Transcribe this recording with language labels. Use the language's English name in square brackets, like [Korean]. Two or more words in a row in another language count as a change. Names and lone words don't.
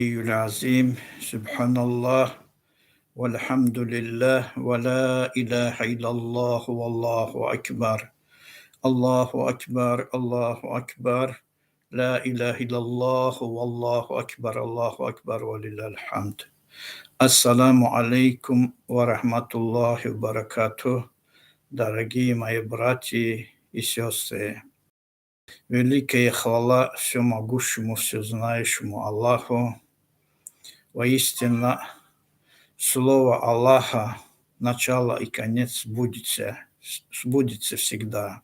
[Arabic] العظيم سبحان الله والحمد لله ولا إله إلا الله والله أكبر الله أكبر الله أكبر لا إله إلا الله والله أكبر الله أكبر ولله الحمد. السلام عليكم ورحمة الله وبركاته, [Russian] дорогие мои братья и сестры. Великая хвала всемогущему, всезнающему Аллаху. Воистину, слово Аллаха, начало и конец сбудется всегда.